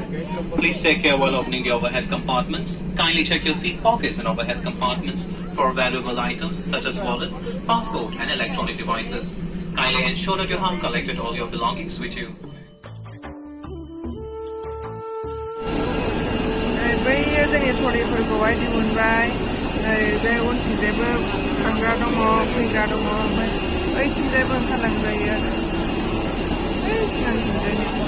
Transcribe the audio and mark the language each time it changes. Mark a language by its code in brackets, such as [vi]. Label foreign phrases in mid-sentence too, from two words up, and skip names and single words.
[en] Please take care while opening the overhead compartments. Kindly check your seat pockets and overhead compartments for valuable items such as wallet, passport and electronic devices. Kindly ensure that you have collected all your belongings with you. [brx] ओरैजाय उनथिंजायबो थांग्रा दङ फैग्रा दङ ओमफ्राय ओइथिंजायबो ओंखारलांजायो आरो सिगांथिंजायनो